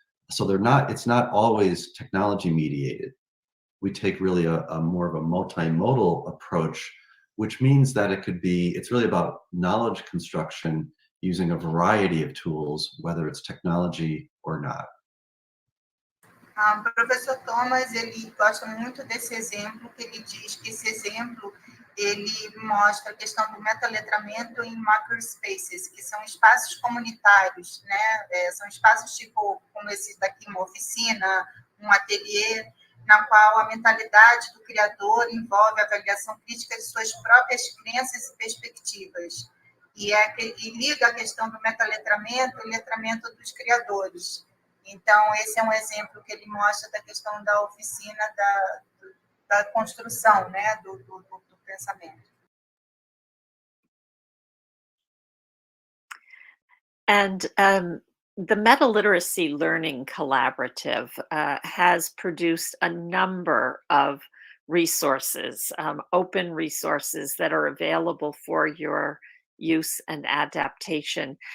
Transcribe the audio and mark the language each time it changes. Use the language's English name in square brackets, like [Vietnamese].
[English] So it's not always technology mediated. We take really a more of a multimodal approach, which means that it's really about knowledge construction using a variety of tools, whether it's technology or not. [Portuguese] O professor Thomas, ele gosta muito desse exemplo, que ele diz que esse exemplo, ele mostra a questão do metaletramento em makerspaces, que são espaços comunitários, né? São espaços tipo, como esse daqui, uma oficina, um ateliê, na qual a mentalidade do criador envolve a avaliação crítica de suas próprias crenças e perspectivas. E liga a questão do metaletramento e letramento dos criadores. Então, esse é um exemplo que ele mostra da questão da oficina da construção, né, do pensamento. [English] And the Metaliteracy Learning Collaborative has produced a number of resources, open resources that are available for your use and adaptation.